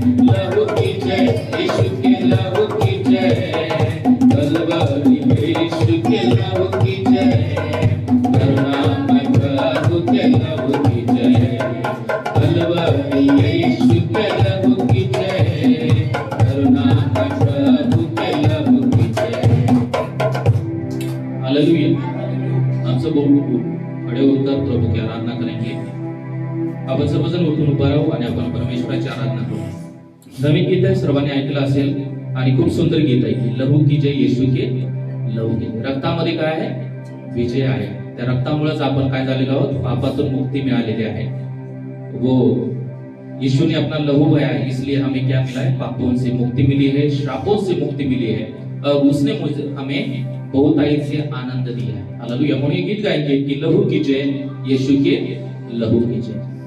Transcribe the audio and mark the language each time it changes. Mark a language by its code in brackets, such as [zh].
[hi] लहू की जय, यीशु के लहू की जय, कलवरी यीशु के लहू की जय, करुणामय प्रभु के लहू की जय, कलवरी यीशु के लहू की जय, करुणामय प्रभु के लहू की जय। हालेलुया। हम सब खड़े होकर प्रभु की आराधना करेंगे। [mr] आपण सर्वजण उठून उभा राहू आणि आपण परमेश्वराची आराधना करू। नवीन गीत आहे, सर्वांनी ऐकलं असेल आणि खूप सुंदर गीत आहे की [hi] लहू की जय, येशू के लहू की जय। [mr] रक्तामध्ये काय आहे? विजय आहे। त्या रक्तामुळेच आपण काय झालेलो आहोत? पापातून मुक्ती मिळालेली आहे। [hi] वो यीशु ने अपना लहू बहाया है, इसलिए हमें क्या मिला है? पापों से मुक्ति मिली है, श्रापों से मुक्ति मिली है। अब उसने हमें बहुतायत से आनंद दिया है। हालेलुया। [mr] म्हणून [hi] ये गीत गाएंगे कि लहू की जय, यीशु के लहू की जय।